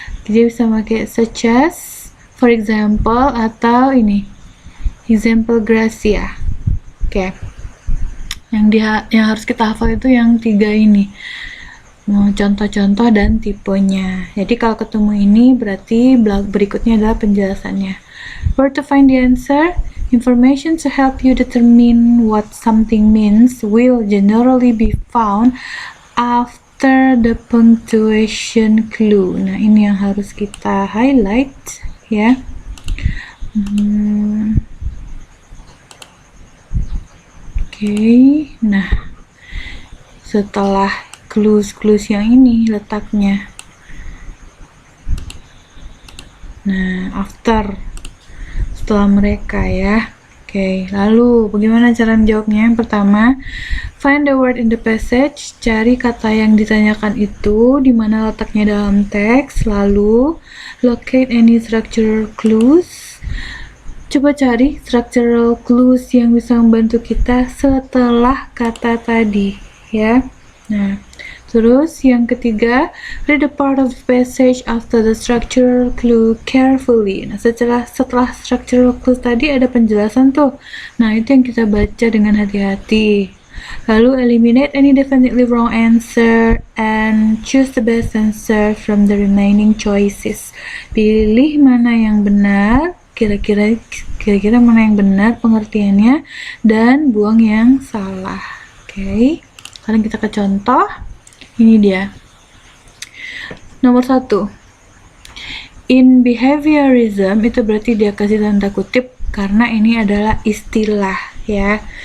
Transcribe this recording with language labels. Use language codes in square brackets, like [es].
[id] Dia bisa pakai [en] such as, for example, [id] atau ini example gracia. Oke. Yang harus kita hafal itu yang 3 ini. Contoh-contoh dan tipenya. Jadi kalau ketemu ini berarti berikutnya adalah penjelasannya. [en] Where to find the answer? Information to help you determine what something means will generally be found after the punctuation clue. [id] Nah, ini yang harus kita highlight ya. Oke, nah setelah clues yang ini letaknya. Nah, setelah mereka ya. Oke, lalu bagaimana cara menjawabnya? Yang pertama, [en] find the word in the passage, [id] cari kata yang ditanyakan itu di mana letaknya dalam teks. [en] Lalu locate any structural clues. [id] Coba cari structural clues yang bisa membantu kita setelah kata tadi ya. Nah, terus yang ketiga, [en] read the part of the passage after the structural clue carefully. [id] Nah, setelah structural clue tadi ada penjelasan tuh. Nah, itu yang kita baca dengan hati-hati. [en] Lalu eliminate any definitely wrong answer and choose the best answer from the remaining choices. [id] Pilih mana yang benar, kira-kira mana yang benar pengertiannya, dan buang yang salah. Oke. Sekarang kita ke contoh. Ini dia. Nomor 1. In behaviorism itu berarti dia kasih tanda kutip karena ini adalah istilah ya.